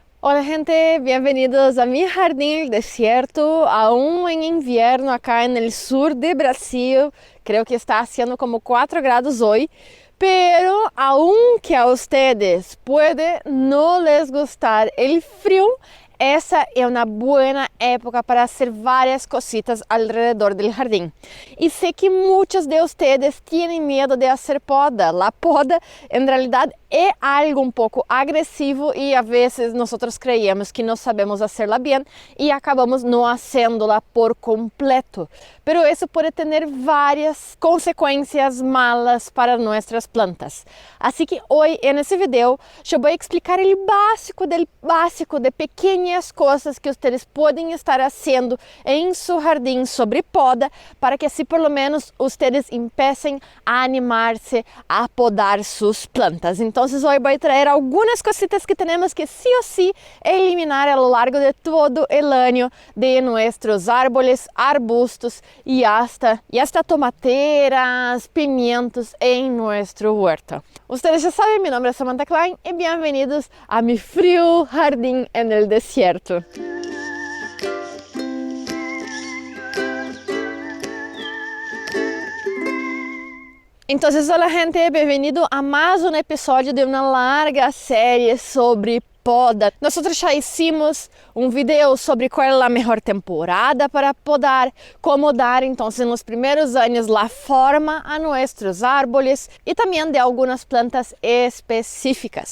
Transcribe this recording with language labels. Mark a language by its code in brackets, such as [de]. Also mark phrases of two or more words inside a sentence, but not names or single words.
[es] Hola gente, bienvenidos a mi jardín desierto, aún en invierno acá en el sur de Brasil. Creo que está haciendo como 4 grados hoy, pero aunque a ustedes puede no les gustar el frío, [pt] essa é uma boa época para fazer várias [es] cositas alrededor [pt] do jardim. E sei que muitos de vocês têm medo de fazer poda. A poda, em realidade, é algo um pouco agressivo e a vezes nós creemos que não sabemos fazê-la bem e acabamos não fazendo-la por completo. Pero isso pode ter várias consequências malas para nossas plantas. Assim que hoje, nesse vídeo, eu vou explicar o básico de pequenas coisas que vocês podem estar fazendo em seu jardim sobre poda, para que assim, [es] por lo menos, [pt] vocês empecem a animar-se a podar suas plantas. Então, hoje vou trazer algumas cositas que temos que [es] sí o sí eliminar a lo largo de todo [pt] o ano de nossos árboles, arbustos e [es] hasta tomateras, pimientos [pt] em nosso huerto. Vocês já sabem, meu nome é Samantha Klein e bem-vindos a mi frio jardim [es] en el desierto. [pt] Então, olá gente, bem-vindo a mais um episódio de uma larga série sobre poda. Nós já hicimos um vídeo sobre qual é a melhor temporada para podar, como dar então nos primeiros anos a forma a nossos árboles e também de algumas plantas específicas.